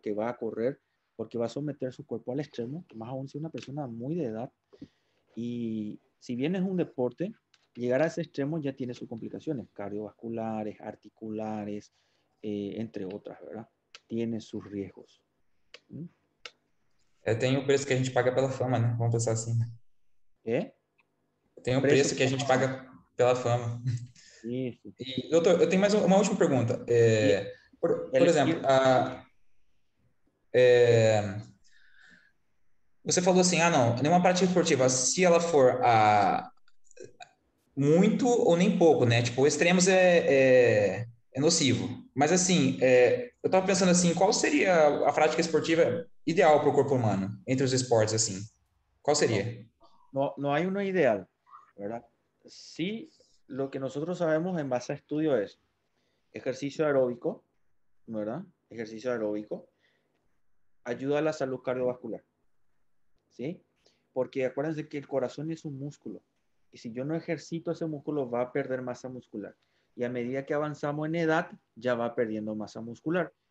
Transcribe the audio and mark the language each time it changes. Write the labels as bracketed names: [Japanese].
[Spanish] Que va a correr porque va a someter su cuerpo al extremo, más aún si es una persona muy de edad. Y si bien es un deporte, llegar a ese extremo ya tiene sus complicaciones cardiovasculares, articulares, entre otras, ¿verdad? Tiene sus riesgos. [Portuguese] Tem o preço que a gente paga pela fama, né? Vamos pensar assim. Tem o preço que a gente paga pela fama. Isso. E, doutor, eu tenho mais uma última pergunta. Por exemplo, você falou assim, não, nenhuma prática esportiva, se ela for muito ou nem pouco, né? Tipo, extremos é nocivo. Mas assim, eu tava pensando assim, qual seria a prática esportiva ideal para o corpo humano entre os esportes, assim? Qual sería? [Spanish] No hay uno ideal, ¿verdad? Sí, lo que nosotros sabemos en base a estudio es ejercicio aeróbico, ¿verdad? Ejercicio aeróbico ayuda a la salud cardiovascular, ¿sí? Porque acuérdense que el corazón es un músculo y si yo no ejercito ese músculo va a perder masa muscular y a medida que avanzamos en edad ya va perdiendo masa muscular.